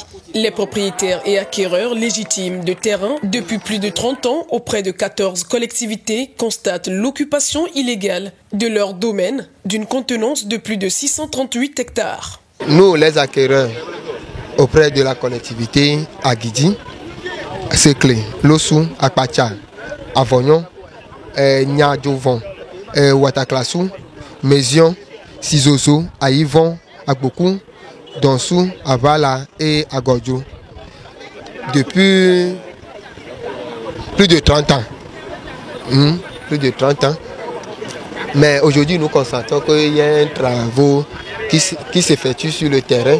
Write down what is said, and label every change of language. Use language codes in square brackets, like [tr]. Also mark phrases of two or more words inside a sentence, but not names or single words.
[fr] Les propriétaires et acquéreurs légitimes de terrains depuis plus de 30 ans auprès de 14 collectivités constatent l'occupation illégale de leur domaine d'une contenance de plus de 638 hectares. Nous, les acquéreurs auprès de la collectivité à Guidi, Seclé, Lossou, Akpacha, Avognon, Niadjovon, Wataklassou, Mézion, Sizozo, à Yvon, à Bokou, Donsou, à Vala et à Godjo. Depuis plus de 30 ans. Plus de 30 ans. Mais aujourd'hui, nous constatons qu'il y a un travail qui s'effectue sur le terrain.